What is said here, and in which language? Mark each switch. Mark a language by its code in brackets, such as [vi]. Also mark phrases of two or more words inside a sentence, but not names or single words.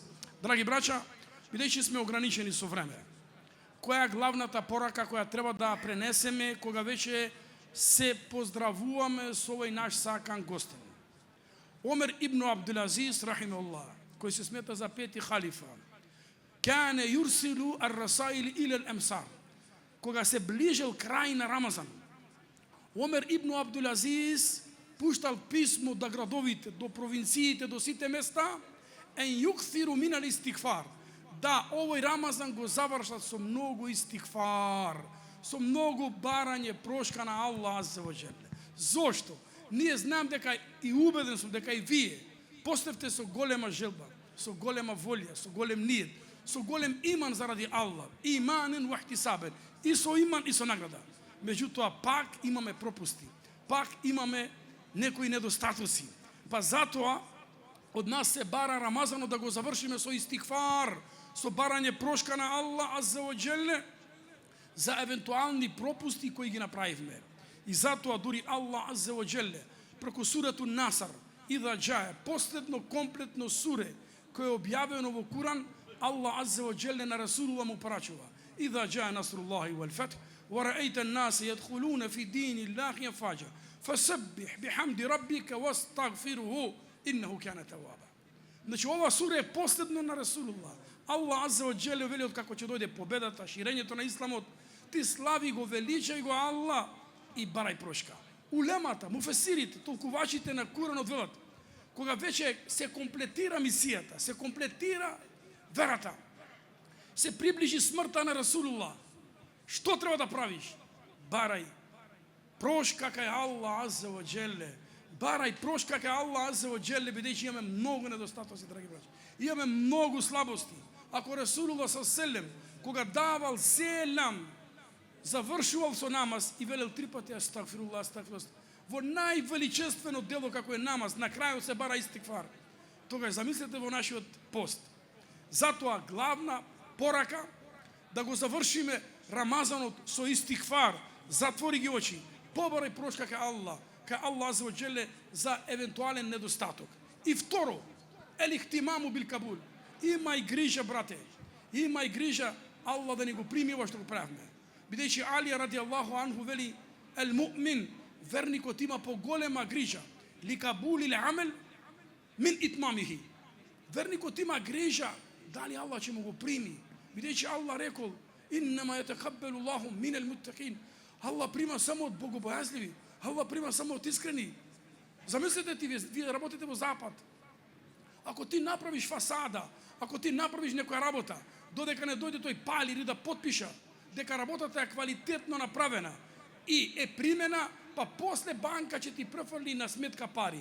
[mk] Драги браќа, бидејќи сме ограничени со време, која е главната порака која треба да пренесеме кога веќе се поздравуваме со овој наш сакан гостин? Омер ибн Абдулазиз, рахимеуллах, кој се смета за пети халифа, [ar] كان يرسل الرسائل إلى الأمصار. [mk] Кога се ближел крај на Рамазан, Омер ибн Абдулазиз пуштал писмо до градовите, до провинциите, до сите места, [ar] أن يكثر من الاستغفار, [mk] да овој Рамазан го завршат со многу истигфар, со многу барање прошка на [ar] الله عز وجل. [mk] Зошто? Ние знам дека и убеден сум дека и вие поставте со голема желба, со голема волја, со голем ниет, со голем иман заради Аллах, [ar] إيمانا واحتسابا, [mk] и со иман и со награда. Меѓутоа пак имаме пропусти, пак имаме некои недостатоци. Па затоа од нас се бара Рамазанот да го завршиме со истигфар, со барање прошка на [ar] الله عز وجل [mk] за евентуални пропусти кои ги направивме. И затоа дури [ar] الله عز وجل [mk] преку сурету Наср, [ar] إذا جاء, [mk] последно комплетно суре кој е објавено во Куран, [ar] الله عز وجل [mk] на Расулулlah му порачува: [ar] إذا جاء نصر الله والفتح ورأيت الناس يدخلون في دين الله أفواجا فسبح بحمد ربك واستغفره إنه كان توابا. [mk] Значи ова сура е последно на Расулулlah. [ar] الله عز وجل [mk] вели од како ќе дојде победата, ширењето на исламот, ти слави го, величај го Аллах и барај прошка. Улемата, муфесирите, толкувачите на Куранот велат, кога веќе се комплетира мисијата, се комплетира верата, се приближи смртта на Расулулlah, што треба да правиш? Барај прошка кај [ar] الله عز وجل. [mk] Барај прошка кај [ar] الله عز وجل, [mk] бидејќи имаме многу недостатоци, драги браќи. Имаме многу слабости. Ако Расулулlah ﷺ, кога давал селам, завршувал со намаз и велел 3 пати [ar] أستغفر الله أستغفر الله, [mk] во највеличествено дело како е намаз, на крајот се бара истигфар. Тогаш замислете во нашиот пост. Затоа главна порака да го завршиме Рамазанот со истигфар, затвори ги очи, побарај прошка кај [ar] الله عز وجل [mk] за евентуален недостаток. И второ, [ar] الاهتمام بالقبول. [mk] Имај грижа, брате, имај грижа Аллах да ни го прими ова што го правиме. Бидејќи Алија [ar] رضي الله عنه [mk] вели: [ar] المؤمن, [mk] верникот има поголема грижа, [ar] لقبول العمل من إتمامه. [mk] Верникот има грижа дали Аллах ќе му го прими. Бидејќи Аллах рекол: [ar] إنما يتقبل الله من المتقين. [mk] Аллах прима само од богобојазливи, Аллах прима само од искрени. Замислете ти, вие работите во Запад. Ако ти направиш фасада, ако ти направиш некоја работа, додека не дојде тој пали или да потпиша дека работата е квалитетно направена и е примена, па после банка ќе ти префрли на сметка пари.